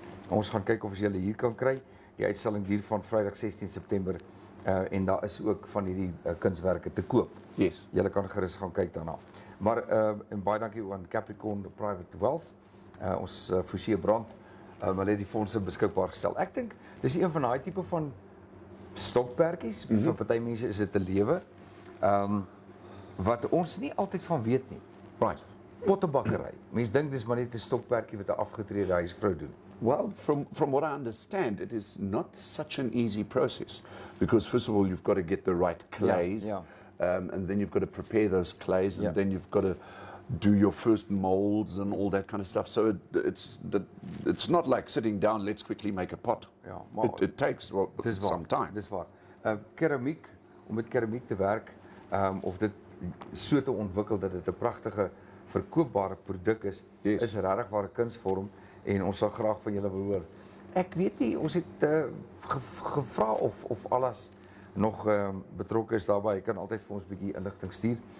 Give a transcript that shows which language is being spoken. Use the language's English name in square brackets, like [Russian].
[Afrikaans] Ons gaan kyk of ons julle hier kan kry. Die uitstalling duur van Vrydag 16 September en daar is ook van hierdie kunswerke te koop. [English] Yes. [Afrikaans] Julle kan gerus gaan kyk daarna. Maar en baie dankie aan Capricorn Private Wealth. Ons Forsie Brand hulle het die fondse beskikbaar gestel. Ek dink dis een van daai tipe van stokperdjies. Vir party mense is dit 'n lewe. Wat ons nie altyd van weet nie. [English] Right. [Afrikaans] Pottebakkery. Mense dink dis maar net 'n stokperdjie wat 'n afgetrede huisvrou doen. [English] Well, from what I understand, it is not such an easy process because first of all, you've got to get the right clays, and then you've got to prepare those clays, and then you've got to do your first molds and all that kind of stuff. So it's not like sitting down, let's quickly make a pot. [Afrikaans] Ja, maar [English] it takes some time. [Afrikaans] Dis waar. Keramiek, om met keramiek te werk, of dit so te ontwikkel dat dit 'n pragtige verkoopbare produk is, is regtig waar 'n kunsvorm en ons sal graag van julle wil hoor. Ek weet nie, ons het gevra of alles nog betrokke is daarbij. Jy kan altyd vir ons 'n bietjie inligting stuur.